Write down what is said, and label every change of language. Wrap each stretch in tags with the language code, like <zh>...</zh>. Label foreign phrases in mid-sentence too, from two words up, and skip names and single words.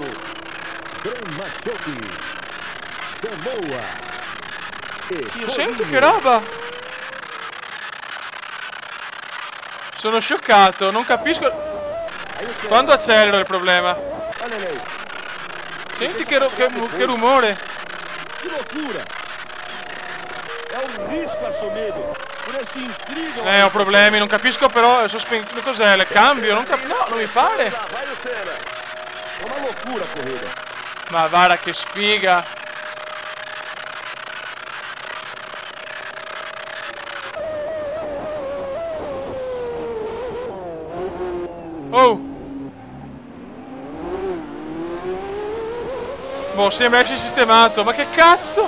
<it>Dio, senti che roba. Sono scioccato, non capisco. Quando accelero è il problema. Senti che rumore.</it> <pt>Que loucura! É um risco assumido por esse incrível.</pt> <it>Ho problemi, non capisco però cos'è, le cambio, no, non mi pare.</it> <pt>Vai no Senna. É uma loucura a corrida.</pt> <it>Ma guarda che sfiga. Oh! Boh, sembra essere sistemato, ma che cazzo?</it>